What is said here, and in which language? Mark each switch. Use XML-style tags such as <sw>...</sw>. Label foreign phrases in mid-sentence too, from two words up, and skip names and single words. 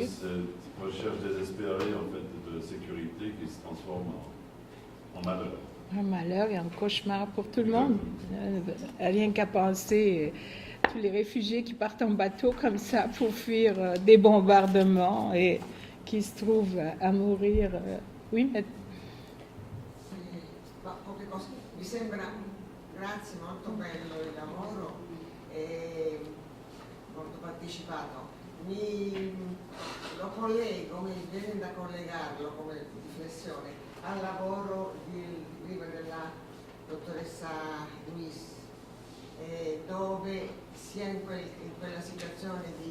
<fr>cette recherche désespérée en fait de sécurité qui se transforme en malheur. Un malheur et un cauchemar pour tout le monde. Rien qu'à penser tous les réfugiés qui partent en bateau comme ça pour fuir des bombardements et qui se trouvent à mourir. Oui, mais...</fr> <it>Poche cose. Mi sembra, grazie, molto bello il lavoro e molto partecipato. Lo collego, mi viene da collegarlo come riflessione al lavoro prima della dottoressa Luis, dove sia in quella situazione</it>